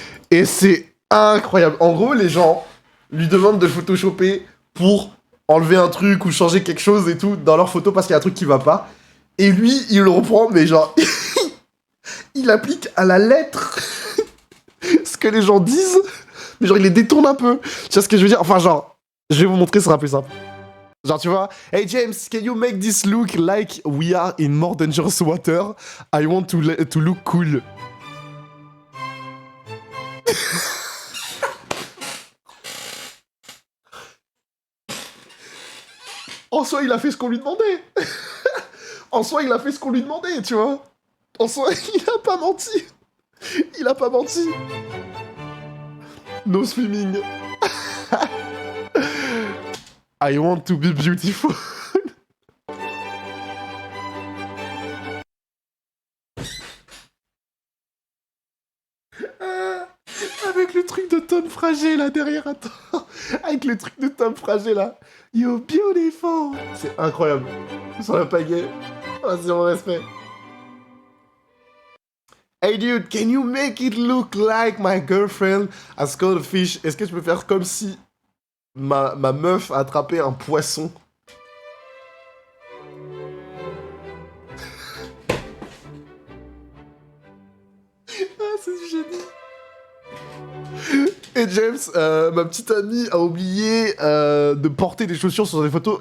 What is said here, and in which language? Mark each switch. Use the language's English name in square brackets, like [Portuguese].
[French] Et c'est incroyable. En gros, les gens lui demandent de photoshopper pour enlever un truc ou changer quelque chose et tout dans leur photo parce qu'il y a un truc qui va pas. Et lui, il le reprend, mais genre... il applique à la lettre ce que les gens disent, mais genre il les détourne un peu. Tu vois ce que je veux dire? Enfin genre, je vais vous montrer, ce sera plus simple. Genre tu vois, [English] hey James, can you make this look like we are in more dangerous water? I want to look cool. [French] En soi, il a fait ce qu'on lui demandait. En soi, il a fait ce qu'on lui demandait, tu vois. En soi, il a pas menti. Il a pas menti. [English] No swimming. I want to be beautiful. [French] Avec le truc de Tom Frager là derrière, attends. Avec le truc de Tom Frager là. [English] You're beautiful. [French] C'est incroyable. Sur la pagaie. Vas-y, mon respect. [English] Hey dude, can you make it look like my girlfriend has caught a fish? [French] Est-ce que tu peux faire comme si ma meuf a attrapé un poisson? Ah, c'est du génie. Et James, ma petite amie a oublié de porter des chaussures sur les photos.